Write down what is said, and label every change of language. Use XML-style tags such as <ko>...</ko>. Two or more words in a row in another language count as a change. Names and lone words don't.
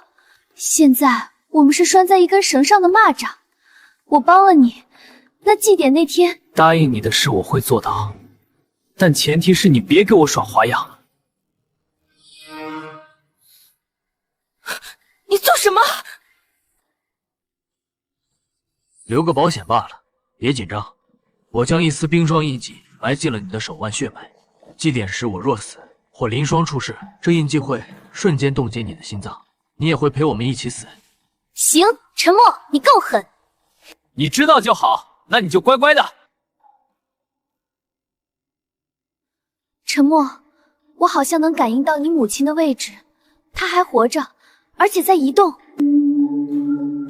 <zh>現在我們是拴在一根繩上的螞蚱，我幫了你，那祭典那天答應你的事我會做到，但前提是你別給我耍花樣。你做什麼？留個保險罷了，別緊張。我將一絲冰霜印記埋進了你的手腕血脈，祭典時我若死或林霜出事，這印記會瞬間凍結你的心臟，你也會陪我們一起死。行，沉默，你夠狠。你知道就好，那你就乖乖的。沉默，我好像能感應到你母親的位置，她還活着，而且在移動。</zh>